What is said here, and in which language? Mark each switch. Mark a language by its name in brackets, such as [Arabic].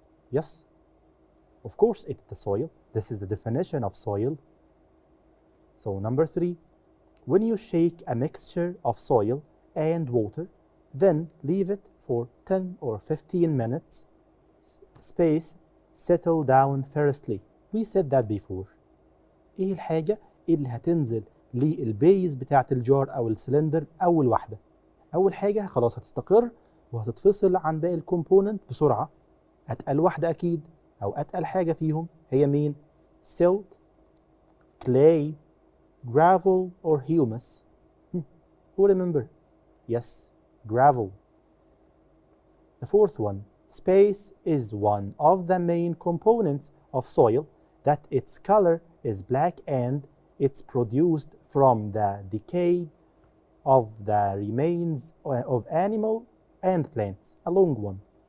[English] Yes, of course it's the soil. This is the definition of soil. So number 3, when you shake a mixture of soil and water, then leave it for 10 or 15 minutes, space settle down firstly. We said that before. [Arabic] ايه الحاجة اللي هتنزل للبيز بتاعة الجار أو السلندر أول واحدة؟ أول حاجة خلاص هتستقر وهتتفصل عن باقي الكومبوننت بسرعة. أتقل واحدة أكيد أو أتقل حاجة فيهم هي مين؟ silt, clay, gravel, or humus? [English] Who remember? Yes, gravel. The fourth one, space is one of the main components of soil that its color is black and it's produced from the decay of the remains of animal and plants. A long one.